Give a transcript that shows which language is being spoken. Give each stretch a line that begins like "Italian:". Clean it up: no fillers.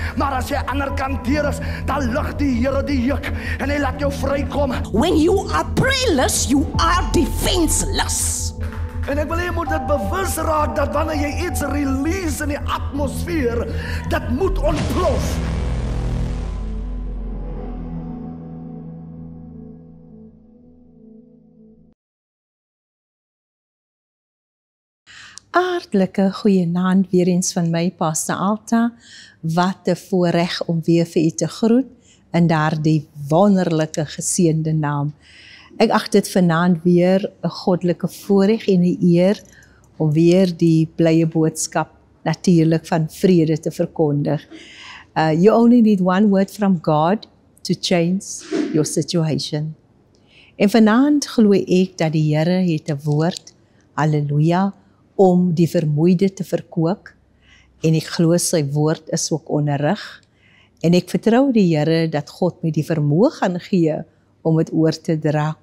Afrikaans: Maar as jy aan die ander kant deur is, dan lig die Here die juk en hy laat jou vrykom.
English: When you are prayerless, you are defenseless.
Afrikaans: En ek wil jy moet dit bewus raak dat wanneer jy iets release in die atmosfeer, dit moet ontplof. Hartlike goeienaand weer eens van my, Pastor Alta. Wat 'n voorreg om weer vir u te groet in daardie wonderlike geseënde naam. Ek ag dit vanaand weer 'n goddelike voorreg en 'n eer om weer die blye boodskap natuurlik van vrede te verkondig.
English: You only need one word from God to change your situation.
Afrikaans: En vanaand glo ek dat die Here het 'n woord, halleluja, om die vermoeide te verkoop, en ek glo sy woord is ook onderrig, en ek vertrou die Here dat God met die vermoë gaan gee om het oor te dra.